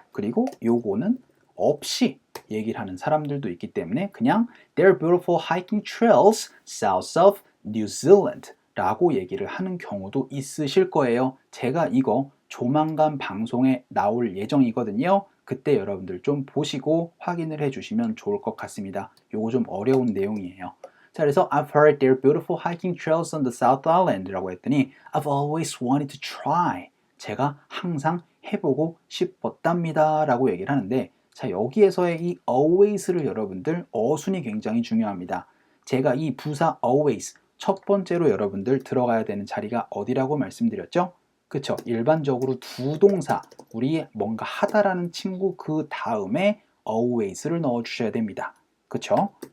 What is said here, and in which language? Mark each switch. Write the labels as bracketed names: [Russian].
[Korean] 그리고 요거는 없이 얘기를 하는 사람들도 있기 때문에 그냥 [English] There are beautiful hiking trails south of New Zealand [Korean] 라고 얘기를 하는 경우도 있으실 거예요. 제가 이거 조만간 방송에 나올 예정이거든요. 그때 여러분들 좀 보시고 확인을 해주시면 좋을 것 같습니다. 요거 좀 어려운 내용이에요. 자, 그래서 [English] I've heard there are beautiful hiking trails on the South Island [Korean] 라고 했더니 [English] I've always wanted to try. [Korean] 제가 항상 해보고 싶었답니다 라고 얘기를 하는데 자, 여기에서의 이 always를 여러분들 어순이 굉장히 중요합니다. 제가 이 부사 always 첫 번째로 여러분들 들어가야 되는 자리가 어디라고 말씀드렸죠? 그쵸? 일반적으로 두 동사, 우리 뭔가 하다라는 친구 그 다음에 always를 넣어 주셔야 됩니다. 그쵸?